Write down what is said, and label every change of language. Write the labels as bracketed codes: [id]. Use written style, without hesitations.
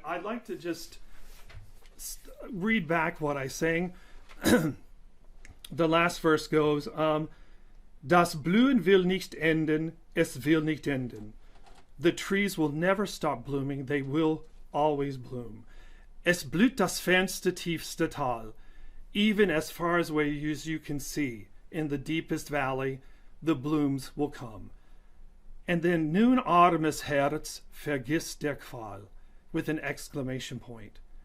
[en] I'd like to just read back what I sang. The last verse goes, [de] Das Blühen will nicht enden, es will nicht enden. [en] The trees will never stop blooming, they will always bloom. [de] Es blüht das fernste, tiefste Tal. [en] Even as far away as you can see, in the deepest valley, the blooms will come. And then, [de] nun armes Herz, vergiss der Qual, [en] with an exclamation point.